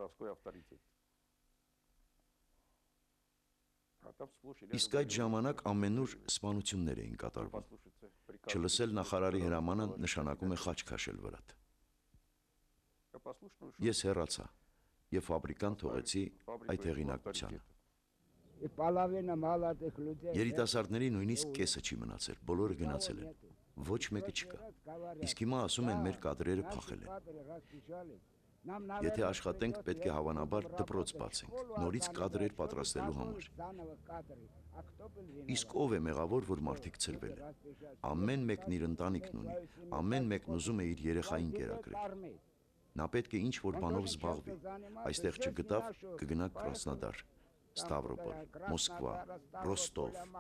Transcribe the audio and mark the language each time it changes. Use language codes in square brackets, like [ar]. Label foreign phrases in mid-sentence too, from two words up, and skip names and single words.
[hy] Իսկ այդ ժամանակ ամենուր սպանություններ էին կատարվում։ Չլսել նախարարի հրամանը նշանակում է խաչ քաշել վրատ։ Ես հեռացա և ֆաբրիկան թողեցի այդ հեղինակությանը։ [ru] Половина молодых людей. [hy] Երիտասարդների նույնիսկ կեսը չի մնացել, բոլորը գնացել են։ Ոչ մեկը չկա։ Իսկ հիմա ասում են մեր կադրերը փախել են։ Եթե աշխատենք, պետք է հավանաբար դպրոց բացենք, նորից կադրեր պատրաստելու համար։ Իսկ ով է մեղավոր, որ մարդիկ ցրվել են։ Ամեն մեկն իր ընտանիքն ունի, ամեն մեկն ուզում է իր երեխային կերակրել։ Նա պետք է ինչ-որ բանով զբաղվի։ Այստեղ չգտավ, կգնա Կրասնոդար, Ստավրոպոլ, Մոսկվա, Ռոստով։